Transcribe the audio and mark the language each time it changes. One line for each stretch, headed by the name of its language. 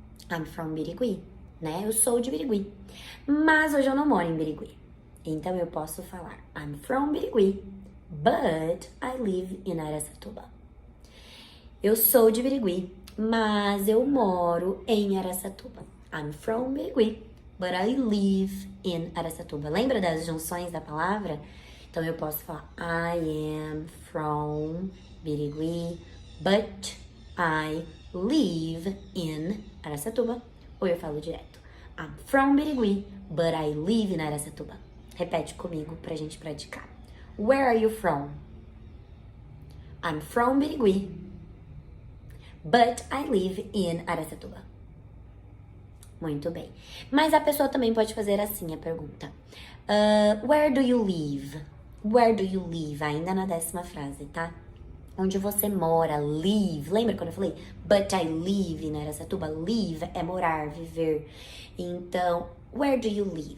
English: I'm from Birigui,
Portuguese: né? Eu sou de Birigui. Mas hoje eu não moro em Birigui. Então, eu posso falar
English: I'm from Birigui, but I live in Araçatuba.
Portuguese: Eu sou de Birigui, mas eu moro em Araçatuba.
English: I'm from Birigui, but I live in Araçatuba.
Portuguese: Lembra das junções da palavra? Então, eu posso falar
English: I am from Birigui, but I live in Araçatuba.
Portuguese: Ou eu falo direto.
English: I'm from Birigui, but I live in Araçatuba.
Portuguese: Repete comigo pra gente praticar.
English: Where are you from? I'm from Birigui, but I live in Araçatuba.
Portuguese: Muito bem. Mas a pessoa também pode fazer assim a pergunta.
English: Where do you live? Where do you live?
Portuguese: Ainda na 10ª frase, tá? Onde você mora, live. Lembra quando eu falei?
English: But I live in Araçatuba.
Portuguese: Live é morar, viver. Então,
English: where do you live?